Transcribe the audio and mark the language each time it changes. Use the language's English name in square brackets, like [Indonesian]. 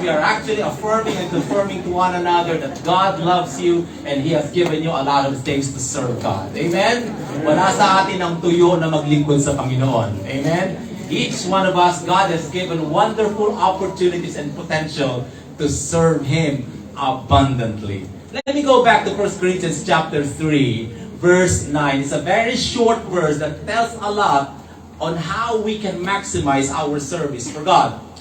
[English] We are actually affirming and confirming to one another that God loves you and He has given you a lot of things to serve God. Amen? [Filipino] Wala sa atin ang tuyo na maglingkod sa Panginoon. [English] Amen? Each one of us, God has given wonderful opportunities and potential to serve Him abundantly. Let me go back to 1 Corinthians chapter 3, verse 9. It's a very short verse that tells a lot on how we can maximize our service for God.